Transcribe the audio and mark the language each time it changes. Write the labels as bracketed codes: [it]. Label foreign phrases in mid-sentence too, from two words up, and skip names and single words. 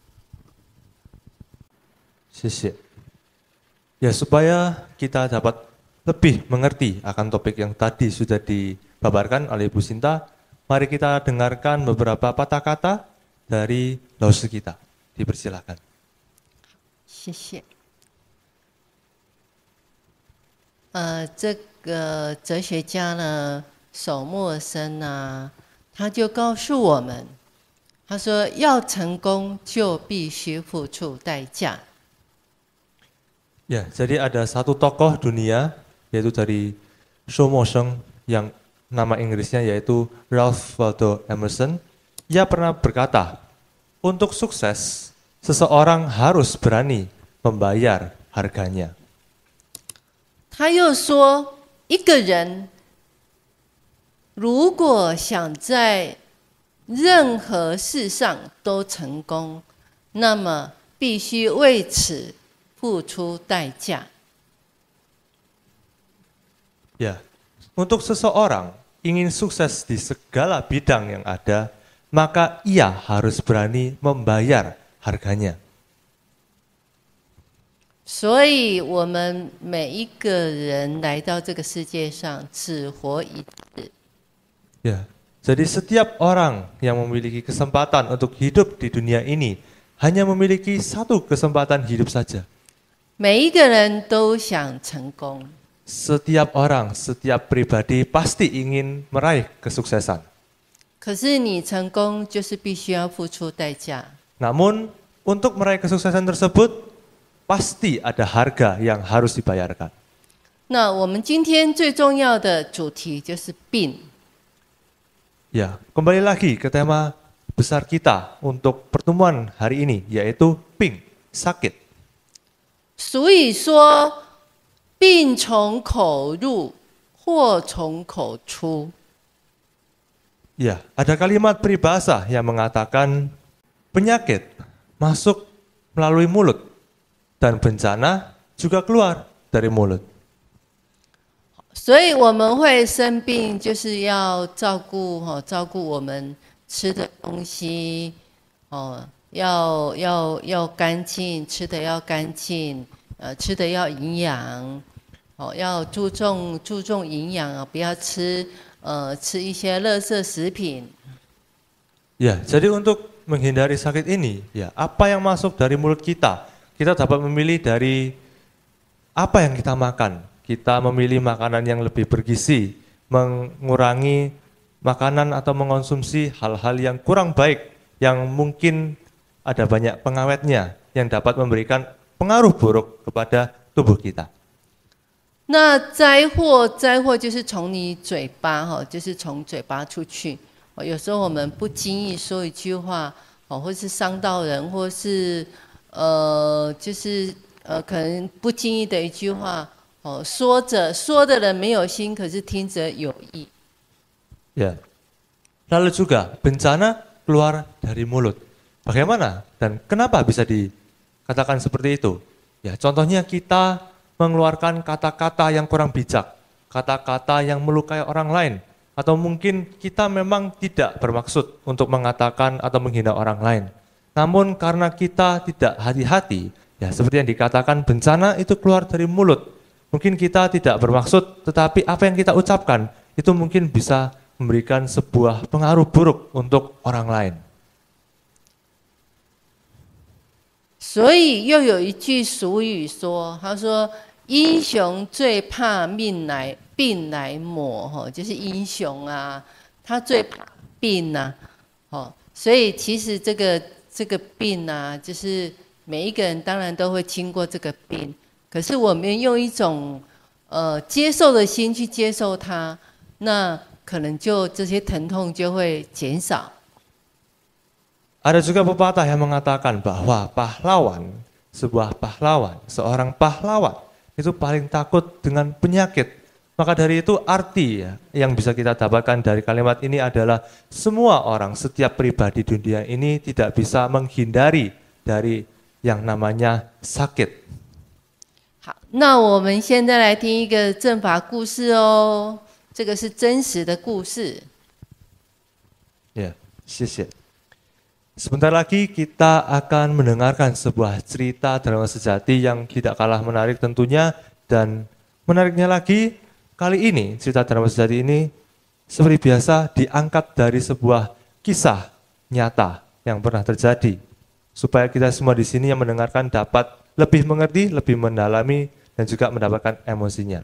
[zh] 谢谢. [id] Ya, supaya kita dapat lebih mengerti akan topik yang tadi sudah dibabarkan oleh Ibu Sinta, mari kita dengarkan beberapa patah kata dari laus kita. Dipersilahkan. [zh] 谢谢。这个哲学家呢，手默生啊，他就告诉我们，他说要成功就必须付出代价。 [id] Ya, jadi ada satu tokoh dunia, yaitu dari Somo Seng, yang nama Inggrisnya yaitu Ralph Waldo Emerson. Ia pernah berkata, untuk sukses seseorang harus berani membayar harganya. [zh] 他又说，一个人如果想在任何事上都成功，那么必须为此付出代价。 [id] Ya, untuk seseorang ingin sukses di segala bidang yang ada, maka ia harus berani membayar harganya. [zh] 所以，我们每一个人来到这个世界上，只活一次。 [id] Ya, jadi setiap orang yang memiliki kesempatan untuk hidup di dunia ini hanya memiliki satu kesempatan hidup saja. [zh] 每一个人都想成功， [id] Setiap orang, setiap pribadi pasti ingin meraih kesuksesan. [zh] 可是你成功就是必须要付出代价。 [id] Namun, untuk meraih kesuksesan tersebut, pasti ada harga yang harus dibayarkan. [zh] 那我们今天最重要的主题就是病。 [id] Ya, kembali lagi ke tema besar kita untuk pertemuan hari ini, yaitu ping, sakit. [zh] 所以说，病从口入，祸从口出。 [id] Ya, ada kalimat peribahasa yang mengatakan penyakit masuk melalui mulut dan bencana juga keluar dari mulut. [zh] 所以我们会生病，就是要照顾我们吃的东西，要干净，吃的要干净，吃的要营养，要注重营养啊，不要吃一些垃圾食品。 [id] Ya, jadi untuk menghindari sakit ini, ya apa yang masuk dari mulut kita, kita dapat memilih dari apa yang kita makan. Kita memilih makanan yang lebih bergizi, mengurangi makanan atau mengonsumsi hal-hal yang kurang baik, yang mungkin ada banyak pengawetnya, yang dapat memberikan pengaruh buruk kepada tubuh kita. [zh] 那灾祸就是从你嘴巴就是从嘴巴出去。有时候我们不经意说一句话，或是伤到人，或是可能不经意的一句话，说的人没有心，可是听者有意。 [id] Ya. Lalu juga bencana keluar dari mulut. Bagaimana dan kenapa bisa dikatakan seperti itu? Ya, contohnya kita mengeluarkan kata-kata yang kurang bijak, kata-kata yang melukai orang lain, atau mungkin kita memang tidak bermaksud untuk mengatakan atau menghina orang lain. Namun karena kita tidak hati-hati, ya seperti yang dikatakan bencana itu keluar dari mulut. Mungkin kita tidak bermaksud, tetapi apa yang kita ucapkan itu mungkin bisa memberikan sebuah pengaruh buruk untuk orang lain. [zh] 所以又有一句俗语说，他说英雄最怕病来磨，就是英雄啊，他最怕病啊，所以其实这个病啊，就是每一个人当然都会经过这个病，可是我们用一种接受的心去接受它，那可能就这些疼痛就会减少。 [id] Ada juga pepatah yang mengatakan bahwa seorang pahlawan itu paling takut dengan penyakit. Maka dari itu arti yang bisa kita dapatkan dari kalimat ini adalah semua orang, setiap pribadi di dunia ini tidak bisa menghindari dari yang namanya sakit. [zh] 好，那我们现在来听一个正法故事哦，这个是真实的故事。 Ya, 谢谢. [id] Sebentar lagi kita akan mendengarkan sebuah cerita drama sejati yang tidak kalah menarik tentunya, dan menariknya lagi kali ini cerita drama sejati ini seperti biasa diangkat dari sebuah kisah nyata yang pernah terjadi, supaya kita semua di sini yang mendengarkan dapat lebih mengerti, lebih mendalami, dan juga mendapatkan emosinya.